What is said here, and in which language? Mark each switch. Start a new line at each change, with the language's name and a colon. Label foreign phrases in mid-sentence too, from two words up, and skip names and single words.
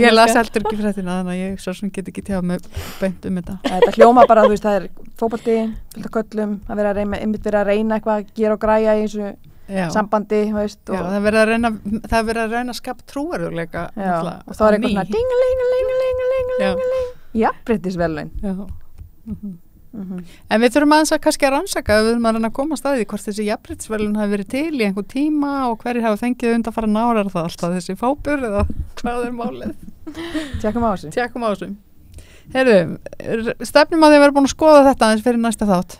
Icelandic: Ég las heldur ekki fréttina, þannig að ég svo sem get ekki tjáð með beint þetta. Þetta hljóma bara, þú veist, það er fótbolti, fullt af köllum, að vera að reyna eitthvað að gera og græja í þessu sambandi, þú veist. Já, það er verið að reyna að skapa trúverðurleika. Já, og þá er eitthvað svona ding-a-ling-a-ling-a-ling-a-ling-a-ling, jafnréttisverðlaun. Já. En við þurfum aðeins að kannski að rannsaka við þurfum að reyna að koma að staði hvort þessi jafnréttisverðlaun hafi verið til í einhver tíma og hverjir hafa fengið undanfara nárar það alltaf þessi fábur eða hvað er málið. Tjekkum á þessu. Heyrðu, stefnum að því að vera búin að skoða þetta aðeins fyrir næsta þátt.